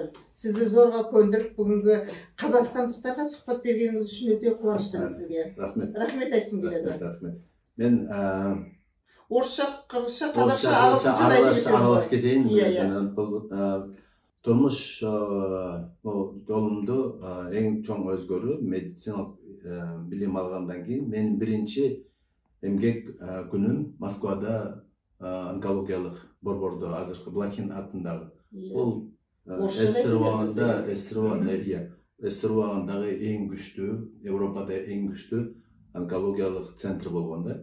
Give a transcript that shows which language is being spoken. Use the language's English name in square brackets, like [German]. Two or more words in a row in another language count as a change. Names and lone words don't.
[Kazakh] Сізді зорға көндіріп, бүгінгі қазақстандықтарға сұхбат бергеніңіз үшін өте қуаныштымын сізге. Рахмет айтқым келеді. Рахмет. Мен орысша, қырғызша, қазақша араласып кетейін. Тұрмыш жолымды [Kyrgyz] ең чоң өзгөрүү медициналық билим алгандан кийин мен биринчи эмгек күнүм Москвада онкологиялык борбордо азыркы Блохин атындагы бул СССР убагындагы эң күчтүү, Европада эң күчтүү онкологиялык центр болгон да.